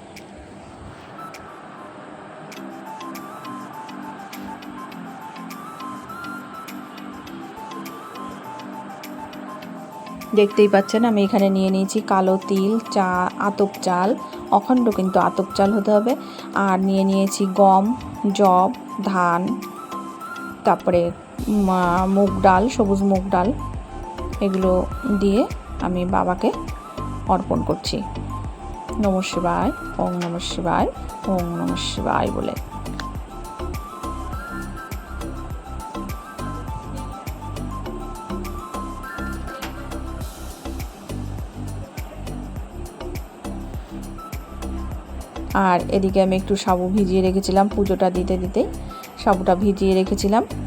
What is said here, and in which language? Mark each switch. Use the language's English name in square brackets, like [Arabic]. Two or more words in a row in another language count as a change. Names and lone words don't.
[Bangla] দেখতেই পাচ্ছেন আমি এখানে নিয়ে নিয়েছি কালো তিল, আতপ চাল, অখণ্ড কিন্তু আতপ চাল হতে হবে। আর নিয়ে নিয়েছি গম, যব, ধান, তারপরে মুগ ডাল, সবুজ মুগ ডাল। এগুলো দিয়ে আমি বাবাকে অর্পণ করছি। [Sanskrit] নমঃ শিবায়, ওং নমঃ শিবায়, ওং নমঃ শিবায় বলে। [Bangla] আর এদিকে আমি একটু সাবু ভিজিয়ে রেখেছিলাম, পুজোটা দিতে দিতেই সাবুটা ভিজিয়ে রেখেছিলাম।